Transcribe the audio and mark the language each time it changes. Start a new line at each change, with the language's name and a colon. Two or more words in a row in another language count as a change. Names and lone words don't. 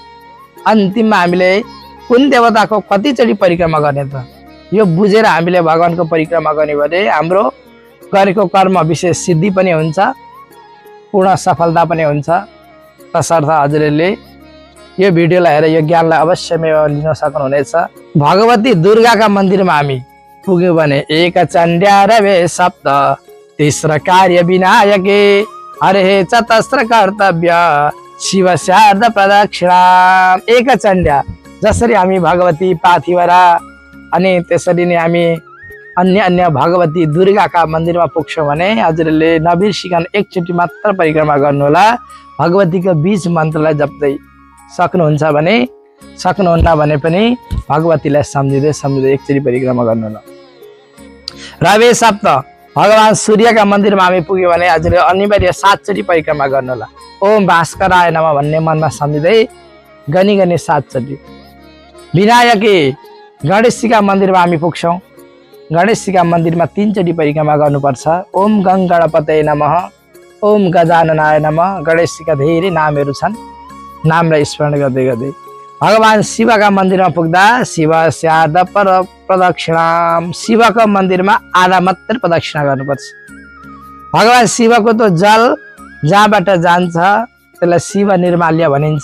Nepali: अन्तिममा हामीले कुन देवताको कतिचोटि परिक्रमा गर्ने त यो बुझेर हामीले भगवानको परिक्रमा गर्ने भने हाम्रो गरेको कर्म विशेष सिद्धि पनि हुन्छ, पूर्ण सफलता पनि हुन्छ। तसर्थ हजुरले यो भिडियोलाई हेरेर यो ज्ञानलाई अवश्यमै लिन सक्नुहुनेछ। भगवती दुर्गाका मन्दिरमा हामी पुग्यौँ भने
Sanskrit: एक चण्ड्या रवे सप्त तेस्र कार्य विनायके हरे चतस्र कर्तव्य शिव शारद प्रदक्षिणा। एक चण्ड्या
Nepali: जसरी हामी भगवती पाथिभरा अनि त्यसरी नै हामी अन्य अन्य भगवती दुर्गाका मन्दिरमा पुग्छौँ भने हजुरले नबिर्सिकन एकचोटि मात्र परिक्रमा गर्नुहोला। भगवतीको बीज मन्त्रलाई जप्दै सक्नुहुन्छ भने सक्नुहुन्न भने पनि भगवतीलाई सम्झिँदै एकचोटि परिक्रमा गर्नुहोला।
Sanskrit: रवे सप्त
Nepali: भगवान सूर्यका मन्दिरमा हामी पुग्यौँ भने हजुरले अनिवार्य 7 चोटि परिक्रमा गर्नुहोला।
Sanskrit: ओम भास्कराय नमः
Nepali: भन्ने मनमा सम्झिँदै गनी 7 चोटि। विनायकी गणेशजीका मन्दिरमा हामी पुग्छौँ, गणेशजीका मन्दिरमा 3 चोटि परिक्रमा गर्नुपर्छ।
Sanskrit: ओम गणपतये नमः, ओम गजाननाय नमः।
Nepali: गणेशजीका धेरै नामहरू छन्, नामलाई स्मरण गर्दै भगवान शिवका मन्दिरमा पुग्दा
Sanskrit: शिव शारद प्रदक्षिणा
Nepali: शिवको मन्दिरमा आधा मात्र प्रदक्षिणा गर्नुपर्छ। भगवान शिवको त जल जहाँबाट जान्छ त्यसलाई शिव निर्माल्य भनिन्छ।